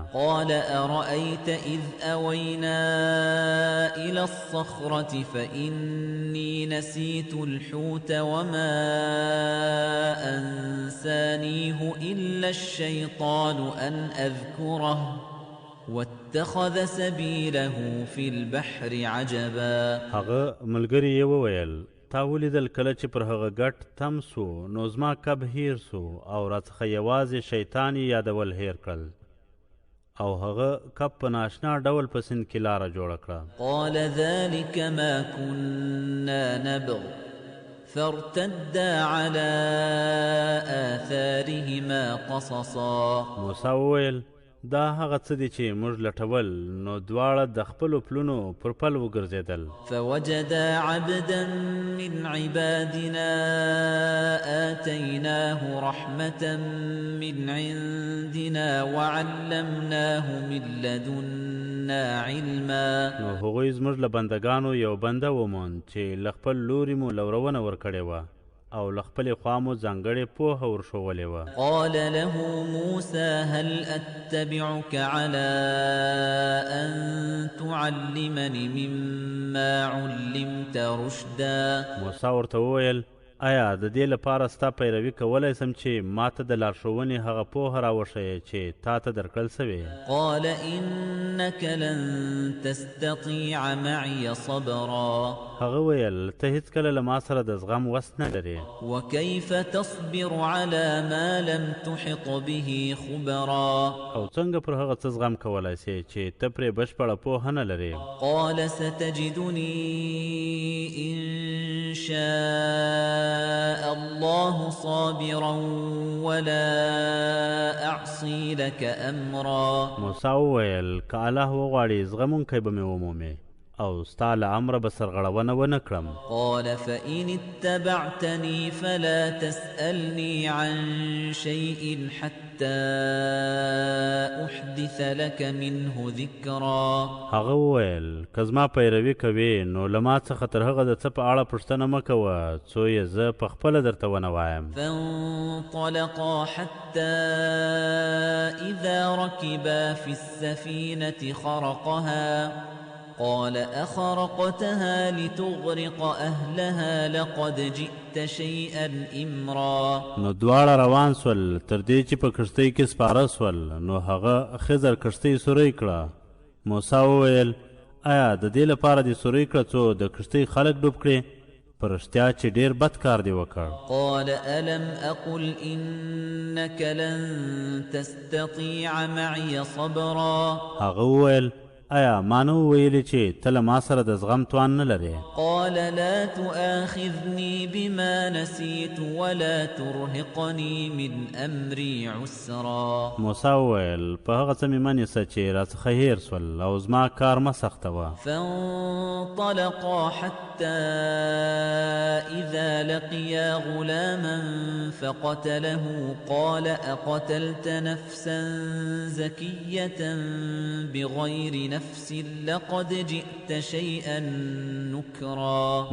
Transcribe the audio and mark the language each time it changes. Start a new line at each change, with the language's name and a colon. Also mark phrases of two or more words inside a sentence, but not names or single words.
Arabic: قال أرأيت إذ أوينا إلى الصخرة فإني نسيت الحوت وما أنسانيه إلا الشيطان أن أذكره واتخذ سبيله في البحر عجبا.
Pashto: هغه ملګري یې وویل تا ولیدل کله چې پر هغه ګټ تم سو نو زما کب هیر سو او راڅخه یوازې شیطان یې یادول هیر کړل او هغه کب په ناشنا ډول په سیند کې لاره جوړه کړه.
Arabic: قال ذلك ما كنا نبغ فارتدا على آثارهما قصصا.
Pashto: موسی وویل دا هغه څه دي چې موږ لټول نو دواړه د خپلو پلونو پر پل وګرځېدل.
Arabic: فوجدا عبدا من عبادنا آتيناه رحمة من عندنا وعلمناه من لدنا علما.
Pashto: نو هغوی زموږ له بندګانو یو بنده وموند چې له خپل لوري مو لورونه ورکړې وه او له خپلې خوا مو ځانګړې پوهه ورښولې وه.
Arabic: قال له موسى هل أتبعك على أن تعلمني مما علمت رشدا.
Pashto: موسی ورته وویل آیا د دې لپاره ستا پیروي کولی سم چې ما ته د لارښوونې هغه پوهه راوښیې چې تا ته درکړل سوې.
Arabic: قال إنك لن تستطيع معي صبرا.
Pashto: هغه ویل ته هیڅکله له ما سره د زغم وس نه لرې.
Arabic: وكيف تصبر على ما لم تحط به خبرا.
Pashto: او څنګه پر هغه څه زغم کولی سې چې ته پرې بشپړه پوهه نه لرې.
Arabic: قال ستجدني إن شاء الله صابرا ولا أعصي لك أمرا.
Pashto: موسی وویل که الله وغواړي زغمونکی به مې ومومې او ستا له امره به سرغړونه ونه کړم.
Arabic: قال فإن اتبعتني فلا تسألني عن شيء حتى أحدث لك منه ذكرا.
Pashto: هغه وویل که زما پیروي کوې نو له ما څخه تر هغه د څه په اړه پوښتنه مه کوه څو یې زه پخپله درته ونه وایم.
Arabic: فانطلقا حتى إذا ركبا في السفينة خرقها قال أخرقتها لتغرق أهلها لقد جئت شيئا إمرا.
Pashto: نو دواړه روان سول تر دې چې په کښتۍ کې سپاره سول نو هغه خضر کښتۍ سوری کړه. موسی وویل آیا د دې لپاره دې سوری کړه څو د کښتۍ خلک ډوب کړي؟ په رښتیا چې ډېر بد کار دې وکړ.
Arabic: قال ألم أقل إنك لن تستطيع معي صبرا.
Pashto: هغه وویل آیا ما نه وویلې چې ته له ما سره د زغم توان نه لرې؟
Arabic: قال لا تؤاخذني بما نسيت ولا ترهقني من أمري عسرا.
Pashto: موسی وویل په هغه څه مې مه نیسه چې راڅخه هیر سول او زما کار مه سختوه.
Arabic: فانطلقا حتى إذا لقيا غلاما فقتله قال أقتلت نفسا زكية بغير نفس لقد جئت شيئا نكرا.